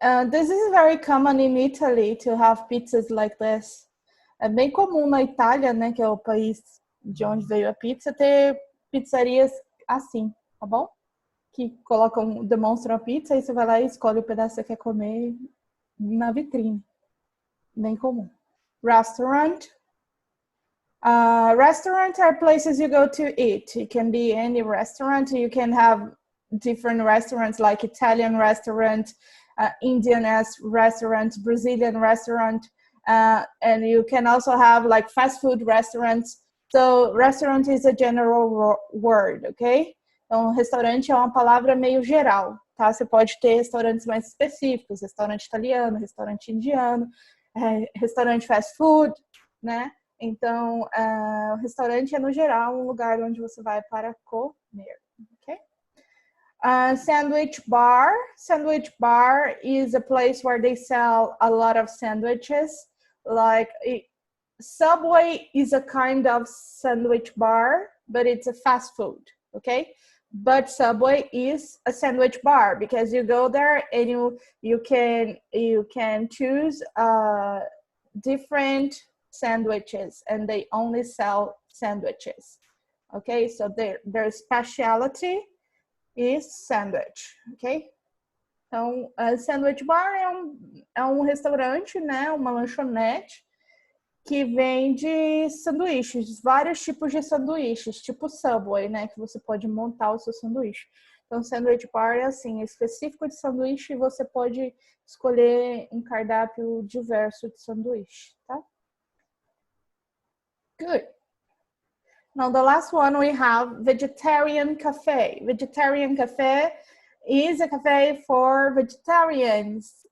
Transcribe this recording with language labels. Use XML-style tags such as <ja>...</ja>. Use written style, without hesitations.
<en>This is very common in Italy to have pizzas like this.</en> <pt>É bem comum na Itália, né, que é o país de onde veio a pizza, ter pizzarias assim, tá bom? Que demonstram a pizza e você vai lá e escolhe o pedaço que você quer comer na vitrine. Bem comum. Restaurant.</pt> <en>Restaurants are places you go to eat. It can be any restaurant. You can have different restaurants like Italian restaurant, Indian restaurant, Brazilian restaurant. And you can also have like fast food restaurants. So restaurant is a general word, ok?</en> <pt>Então, restaurante é uma palavra meio geral, tá? Você pode ter restaurantes mais específicos, restaurante italiano, restaurante indiano, restaurante fast food, né? Então, o restaurante é, no geral, um lugar onde você vai para comer, ok?</pt> <en>Sandwich bar. Sandwich bar is a place where they sell a lot of sandwiches. Like, Subway is a kind of sandwich bar, but it's a fast food, okay? But Subway is a sandwich bar because you go there and you can choose different sandwiches, and they only sell sandwiches. Okay, so their specialty is sandwich, ok?</en> <pt>Então, sandwich bar é um restaurante, né? Uma lanchonete que vende sanduíches, vários tipos de sanduíches, tipo Subway, né? Que você pode montar o seu sanduíche. Então, sandwich bar é assim, específico de sanduíche, e você pode escolher um cardápio diverso de sanduíche, tá?</pt> <en>Good. Now, the last one we have vegetarian cafe. Vegetarian cafe is a cafe for vegetarians.</en>